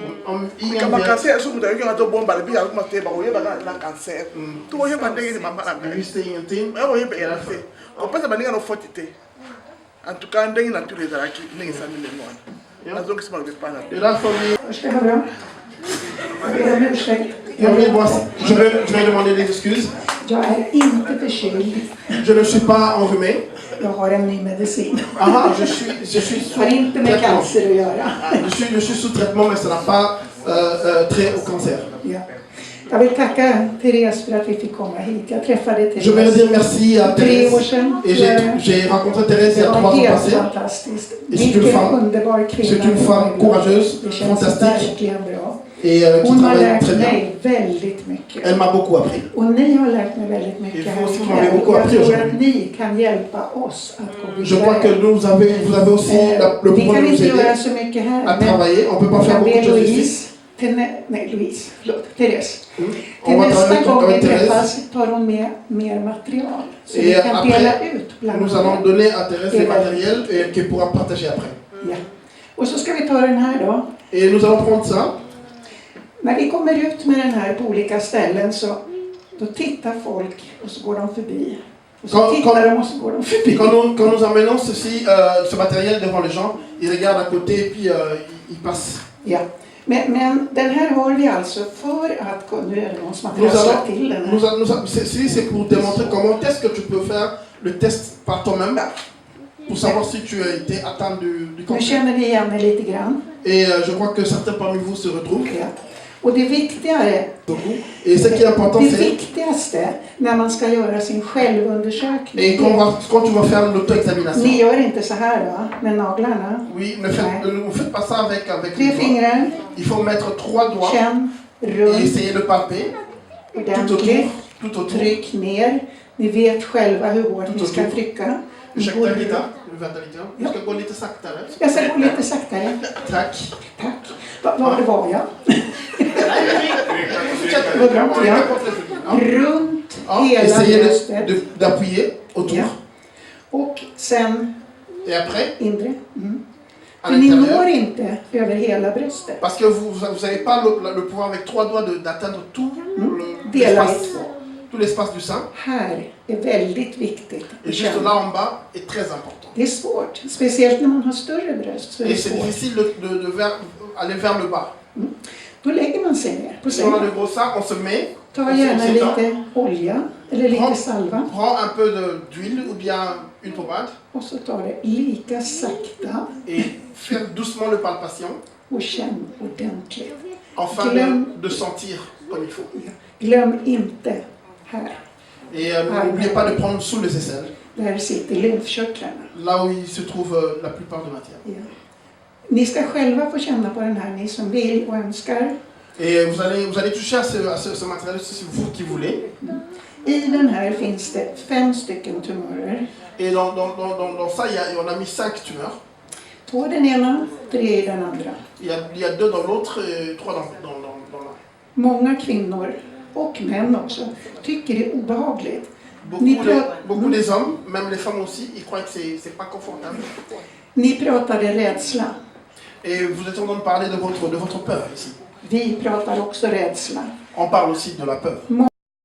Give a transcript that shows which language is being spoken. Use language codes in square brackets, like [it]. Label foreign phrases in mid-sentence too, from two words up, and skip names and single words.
[sv] Om ingen [ln] likamba [sv] vet, [ln] cancer so moto ayoki nga tobomba lebi akoma toyeba koyebaka na cancer tokoyeba ndenge nini mama na [sv] vi [ln] ngai [sv] visste ingenting. [ln] oya koyebela te kopesa baninga no foti te [fr] en tout cas [ln] ndenge na turo ezalaki ndenge esali ndenge wana nazongisi bango epana [sv] Det är därför vi... Ska jag bra? Jag ber om ursäkt. [fr] Jag vais demander des excuses. [sv] Jag är inte förkyld. [fr] Je ne suis pas enrhumé. [sv] Jag har en ny medicin. [fr] Aha, je suis [sv] Det [fr] sous [sv] har inte med [fr] traitement. [sv] cancer att göra. [fr] Je suis sous traitement, mais ça n'a pas trait au cancer. [sv] Ja. Jag vill tacka Therese för att vi fick komma hit. Jag träffade [fr] Je vais Therese dire merci à [sv] 3 år [fr] Thérèse. [sv] sedan. [fr] Et j'ai rencontré Thérèse il y [sv] Det [fr] a 3 [sv] var [fr] ans [sv] helt [fr] passés. [sv] fantastiskt. [fr] Et c'est une [sv] Vilken [fr] femme, [sv] underbar kvinna. [fr] c'est une femme courageuse, [sv] Det känns [fr] fantastique [sv] verkligen bra. [fr] et qui [sv] Hon har [fr] travaille [sv] lärt [fr] très bien. [sv] mig väldigt mycket. [fr] Elle m'a beaucoup appris. [sv] Och ni har lärt mig väldigt mycket [fr] Il [sv] här [fr] faut aussi qu'on ait [sv] ikväll. [fr] beaucoup [sv] Jag [fr] appris [sv] tror [fr] aujourd'hui. [sv] att ni kan hjälpa oss att gå [fr] Je crois que [sv] vidare. [fr] vous avez aussi le [sv] Vi [fr] pouvoir [sv] kan [fr] de nous [sv] inte göra [fr] aider [sv] så mycket här, [fr] à [sv] men [fr] travailler. On ne peut pas [sv] vi [fr] faire [sv] kan [fr] beaucoup [sv] be [fr] de choses ici. Louise, Therese. On [sv] Till [fr] va [sv] nästa [fr] travailler [sv] gång vi [fr] avec Thérèse. [sv] träffas tar hon med mer material. Så vi [fr] Et [sv] kan dela [fr] après, [sv] ut bland [fr] nous allons donner à Thérèse les matériels et qu'elle pourra partager après. [sv] Ja. Och så ska vi ta den här då. [fr] Et nous allons prendre ça. [sv] När vi kommer ut med den här på olika ställen så då tittar folk och så går de förbi. Och så tittar de och så går de förbi. [fr] Quand nous amenons ceci, ce matériel devant les gens, ils regardent à côté et puis ils passent. [sv] Ja. Men den här har vi alltså för att nu är det någon som har trasslat till den här. [fr] Ceci, c'est pour démontrer comment est-ce que tu peux faire le test par toi-même pour savoir si tu as été atteint du [sv] Nu [fr] cancer. [sv] känner vi igen er lite grann. [fr] Et je crois que certains parmi vous se retrouvent. [sv] Ja. Och det viktigare, [fr] Et ce qui est important, [sv] det [fr] c'est [sv] viktigaste när man ska göra sin självundersökning. [fr] et quand tu vas faire l'auto-examination. [sv] Ni gör inte så här va, med naglarna. [fr] Oui, ne faites pas ça avec 3 les doigts. [sv] fingrar, [fr] Il faut mettre 3 doigts [sv] känn, [fr] et [sv] runt, [fr] essayer de palper [sv] ordentligt, [fr] tout autour. [sv] tryck ner. Ni vet själva hur hårt ni ska [fr] Tout [sv] trycka. Ursäkta lite, vänta lite. Jag ska gå lite saktare. Jag ska gå lite saktare. Tack. Tack. Var var jag? Det var bra, ja. Runt Ja, hela [fr] essayez [sv] bröstet. [fr] d'appuyer autour. [sv] Ja. Och sen [fr] Et après, [sv] inre. [fr] à [sv] För ni når [fr] l'intérieur. [sv] inte över hela bröstet. [fr] Parce que vous n'avez pas le pouvoir avec 3 doigts d'atteindre tout [sv] Dela i [fr] l'espace, 2. tout l'espace du sein. [sv] Här är väldigt viktigt [fr] Et [sv] att [fr] juste [sv] känna. [fr] là en bas est très important. [sv] Det är svårt, speciellt när man har större bröst. Så är [fr] Et [sv] det [fr] c'est [sv] svårt. [fr] difficile aller vers le bas. [sv] Då lägger man sig ner på [fr] Si on a [sv] sängen. [fr] de gros seins, on se met, [sv] Ta [fr] on [sv] gärna [fr] s'étend, [sv] lite olja eller lite salva. [fr] prend un peu d'huile ou bien une pommade [sv] Och så tar det lika sakta [fr] et faire doucement le palpation [sv] och känn ordentligt. [fr] afin de sentir comme il faut. [sv] Glöm inte här. [fr] Et n'oubliez pas de prendre sous les aisselles, [sv] Där sitter lymfkörtlarna. [fr] là où il se trouve la plupart de matière. [sv] Ja. Ni ska själva få känna på den här, ni som vill och önskar. [fr] Et vous allez toucher à ce matériel si c'est vous qui voulez. [sv] I den här finns det 5 stycken tumörer. [fr] Et dans ça, on a mis 5 tumeurs. [sv] 2 i den ena, 3 i den andra. [fr] Il y a 2 dans l'autre et 3 dans l'un. [sv] Många kvinnor och män också tycker det är obehagligt. [fr] Beaucoup des hommes, même les femmes aussi, ils croient que c'est pas confortable. [sv] Ni pratade rädsla. [fr] Et vous êtes en train de parler de votre peur ici. [sv] Vi pratar också rädsla. [fr] On parle aussi de la peur.